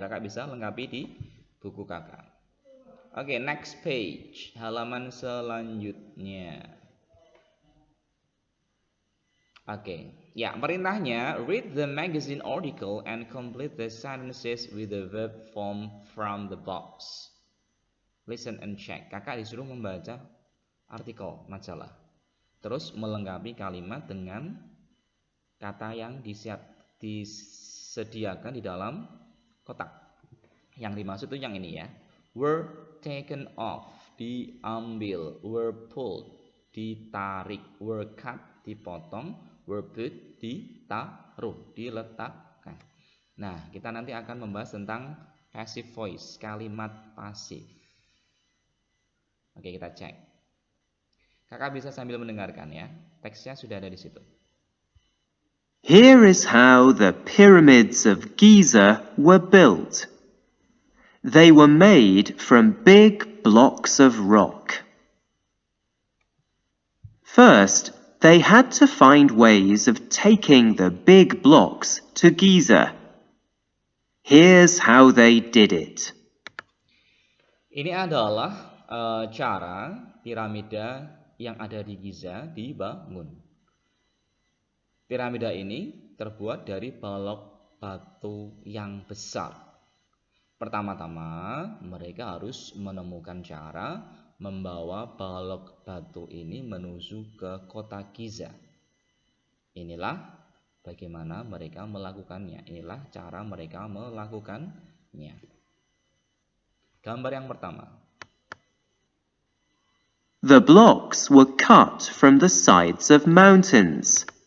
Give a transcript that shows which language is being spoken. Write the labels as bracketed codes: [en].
[id] Kakak bisa lengkapi di buku kakak. Oke, [en] next page. [id] Halaman selanjutnya. Oke, ya, perintahnya [en] read the magazine article and complete the sentences with the verb form from the box. Listen and check. [id] Kakak disuruh membaca artikel majalah. Terus melengkapi kalimat dengan kata yang disediakan di dalam kotak. Yang dimaksud itu yang ini ya. [en] Were taken off, [id] diambil. [en] Were pulled, [id] ditarik. [en] Were cut, [id] dipotong. [en] Were put, [id] ditaruh, diletakkan. Nah, kita nanti akan membahas tentang passive voice, kalimat pasif. Oke, kita cek. Kakak bisa sambil mendengarkan ya. Teksnya sudah ada di situ. [en] Here is how the pyramids of Giza were built. They were made from big blocks of rock. First, they had to find ways of taking the big blocks to Giza. Here's how they did it. [id] Ini adalah cara piramida yang ada di Giza dibangun. Piramida ini terbuat dari balok batu yang besar. Pertama-tama mereka harus menemukan cara membawa balok batu ini menuju ke kota Giza. Inilah bagaimana mereka melakukannya. Inilah cara mereka melakukannya. Gambar yang pertama. [en] The blocks were cut from the sides of mountains.